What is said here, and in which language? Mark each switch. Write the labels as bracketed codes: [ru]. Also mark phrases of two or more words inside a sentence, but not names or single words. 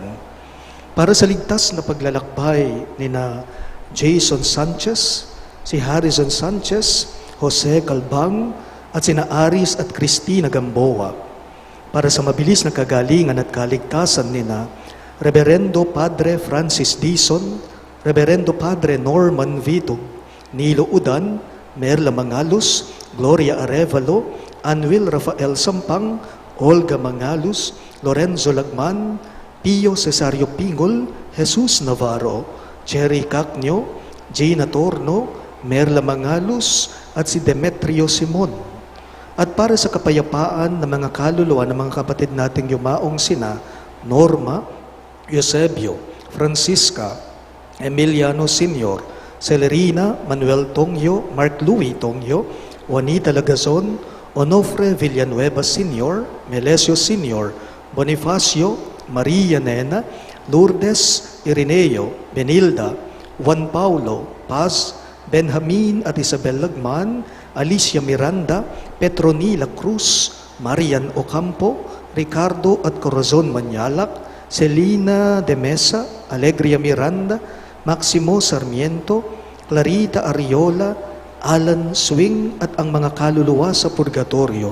[tl] Para sa ligtas na paglalakbay ni Jason Sanchez, si Harrison Sanchez, Jose Calbang, at sina Aris at Cristina Gamboa. Para sa mabilis na kagalingan at kaligtasan ni Reverendo Padre Francis Dizon, Reverendo Padre Norman Vitug, Nilo Udan, Merla Mangalos, Gloria Arevalo, Anwil Rafael Sampang, Olga Mangalus, Lorenzo Lagman, Pio Cesario Pingol, Jesus Navarro, Cherry Cacnio, Gina Torno, Merla Mangalus, at si Demetrio Simon. At para sa kapayapaan ng mga kaluluwa ng mga kapatid nating yumaong sina Norma, Eusebio, Francisca, Emiliano Sr., Celerina, Manuel Tongyo, Mark Louis Tongyo, Juanita Lagazon, Onofre Villanueva Sr., Melesio Sr., Bonifacio, Maria Nena, Lourdes, Irineo, Benilda, Juan Paulo, Paz, Benjamin at Isabel Lagman, Alicia Miranda, Petronila Cruz, Marian Ocampo, Ricardo at Corazon Manyalak, Celina de Mesa, Alegria Miranda, Maximo Sarmiento, Clarita Ariola, Alan Swing at ang mga kaluluwa sa purgatorio.